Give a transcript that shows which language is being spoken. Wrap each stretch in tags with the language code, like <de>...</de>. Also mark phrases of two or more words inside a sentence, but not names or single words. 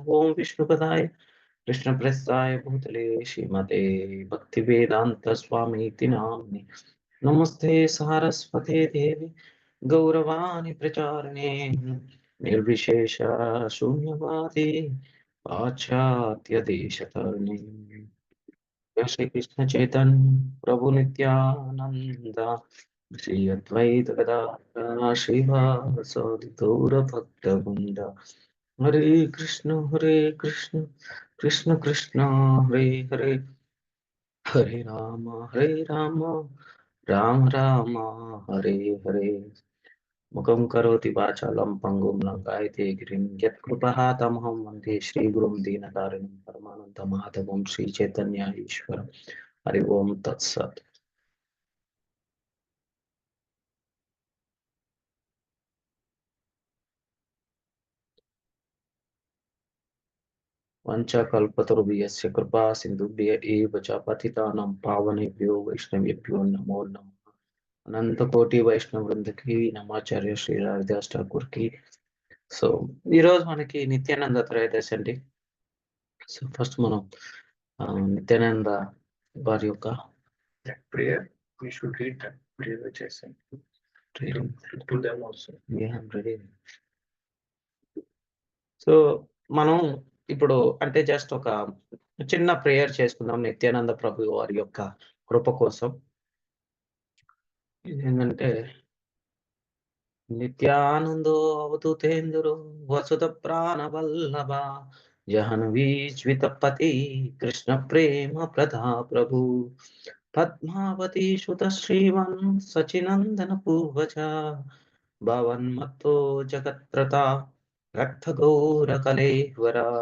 <sa>ఓం విష్ణుపదాయ కృష్ణప్రస్థాయ భూతలే శ్రీమతే భక్తివేదాంత స్వామీతి నామ్ని. నమస్తే సారస్వతే దేవి గౌరవాణి ప్రచారిణే నిర్విశేష శూన్యవాది పాశ్చాత్య దేశతరుణి. श्री कृष्ण चैतन्य प्रभु नित्यानंद श्री अद्वैत गदाधर श्रीवासदि गौर भक्त वृंद. हरे कृष्ण कृष्ण कृष्ण हरे हरे, हरे राम राम राम हरे हरे. मुखं करोति वाचालं पंगुं लंघयते गिरिं यत्कृपातमहं वन्दे श्रीगुरुं दीनतारिणं परमानन्दमाधवं श्रीचैतन्य ईश्वरं. हरि ओम तत्सत्. वंशकल्पतरुभ्यश्च कृपा सिन्धुभ्य एव च पतितानां पावनेभ्यो वैष्णवेभ्यो नमो नमः. अनंत कोटि</sa> <te>వైష్ణవ వృందకి నమాచార్య శ్రీ హరిదాస్ ఠాకూర్ కి. సో ఈ రోజు మనకి నిత్యానంద త్రయోదశి అండి. సో ఫస్ట్ మనం నిత్యానంద వారి యొక్క</te> <en>prayer, we should read that prayer which I sent to them also.</en> <te>సో మనం ఇప్పుడు అంటే జస్ట్ ఒక చిన్న ప్రేయర్ చేసుకుందాం నిత్యానంద ప్రభు వారి యొక్క కృప కోసం.</te> <sa>ఏంటంటే నిత్యానందో అవధూతేంద్రు వసుధ ప్రాణవల్లభ జహన్వీజ్వితపతి కృష్ణ ప్రేమ ప్రదా ప్రభు పద్మావతి సుత శ్రీవన్ సచినందన పూర్వజ భవన్మత్తో జగత్రత రక్త గౌర కలేవర.</sa>